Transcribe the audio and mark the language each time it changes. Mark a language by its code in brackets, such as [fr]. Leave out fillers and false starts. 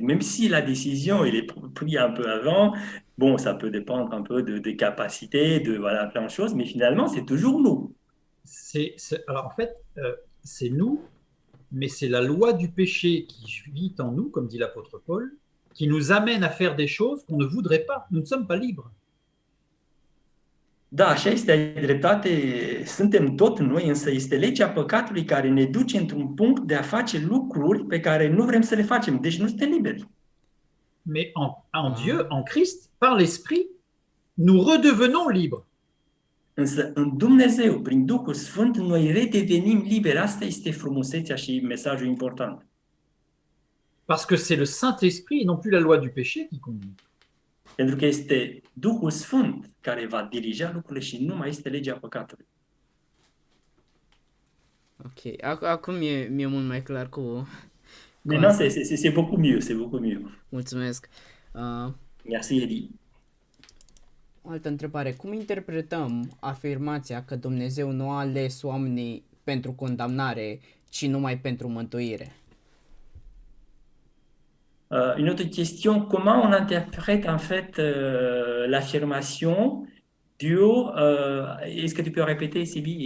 [fr] Même si la décision elle est prise un peu avant, bon, ça peut dépendre un peu de capacités, de voilà, plein de choses, mais finalement, c'est toujours nous. Alors en fait, c'est nous, mais c'est la loi du péché qui vit en nous, comme dit l'apôtre Paul, qui nous amène à faire des choses qu'on ne voudrait pas. Nous ne sommes pas libres. [ro] Da, așa este, ai dreptate, suntem tot noi, însă este legea păcatului care ne duce într-un punct de a face lucruri pe care nu vrem să le facem, deci nu suntem liberi. [fr] Mais en Dieu, en Christ, par l'Esprit, nous redevenons libres. [ro] Însă în Dumnezeu, prin Duhul Sfânt, noi redevenim liberi. Asta este frumusețea și mesajul important. [fr] Parce que c'est le Saint-Esprit et non plus la loi du péché qui conduit. [ro] Pentru că este Duhul Sfânt care va dirija lucrurile și nu mai este legea păcatului. Ok, acum mi-e mult mai clar cu [fr] Maintenant, c'est beaucoup mieux, c'est beaucoup mieux. [ro] Mulțumesc. [fr] Merci, Eddie. [ro] O altă întrebare. Cum interpretăm afirmația că Dumnezeu nu a ales oamenii pentru condamnare, ci numai pentru mântuire? [fr] Une autre question, comment on interprète en fait l'affirmation Dieu, est-ce que tu peux répéter, Sibi?